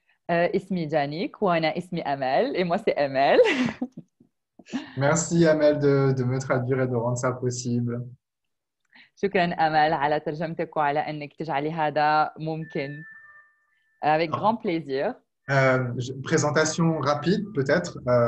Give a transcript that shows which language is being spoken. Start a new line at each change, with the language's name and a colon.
Arabic: اسمي جانيك وأنا اسمي أمال
French: et moi c'est Amel. Merci Amel de me traduire et de rendre ça possible.
Arabic: شكرا أمل على ترجمتك وعلى أنك تجعلي هذا ممكن.
French: Avec grand Alors, plaisir. présentation rapide peut-être.